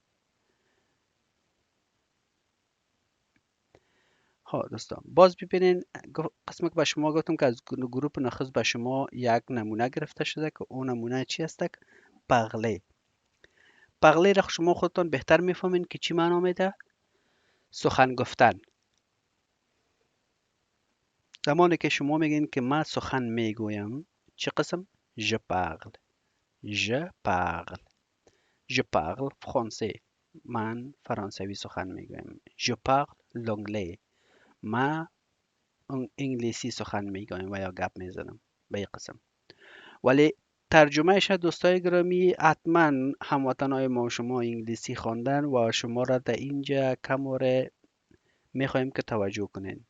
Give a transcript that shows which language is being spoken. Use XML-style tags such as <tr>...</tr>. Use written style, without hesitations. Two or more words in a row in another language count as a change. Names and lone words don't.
<fa>ها دوستان، باز ببینین قسمی که به شما گفتم که از گروپ نخست به شما یک نمونه گرفته شده که اون نمونه چی است؟ پغله. پغله را شما خودتان بهتر میفهمین که چی معنا میده؟ سخن گفتن. زمانی که شما میگین که من سخن میگویم، چه قسم؟</fa> <fr>je parle. je parle. je parle français.</fr> <fa>من فرانسوی سخن میگویم.</fa> <fr>je parle l'anglais.</fr> <fa>من انگلیسی سخن میگویم و یا گپ میزنم به این قسم. ولی ترجمهش دوستای گرامی، حتما هموطنهای ما شما انگلیسی خواندن و شما را در اینجا کموره میخوایم که توجه کنین.</fa>